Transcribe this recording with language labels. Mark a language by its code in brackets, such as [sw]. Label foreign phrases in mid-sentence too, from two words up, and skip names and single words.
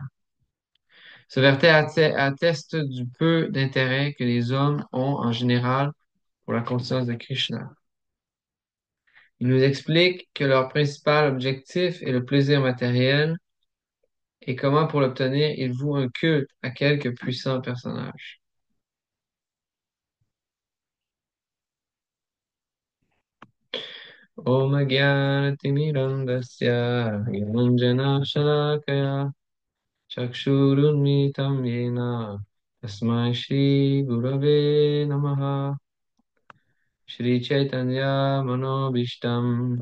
[fr] Ce verset atteste du peu d'intérêt que les hommes ont en général pour la conscience de Krishna. Il nous explique que leur principal objectif est le plaisir matériel et comment pour l'obtenir, ils vouent un culte à quelque puissant personnage. [sa] ॐ ज्ञानतिमिरान्धस्य ज्ञानाञ्जन शलाकया चक्षुरुन्मीलितं येन तस्मै श्री गुरवे नमः श्री चैतन्य मनोऽभीष्टं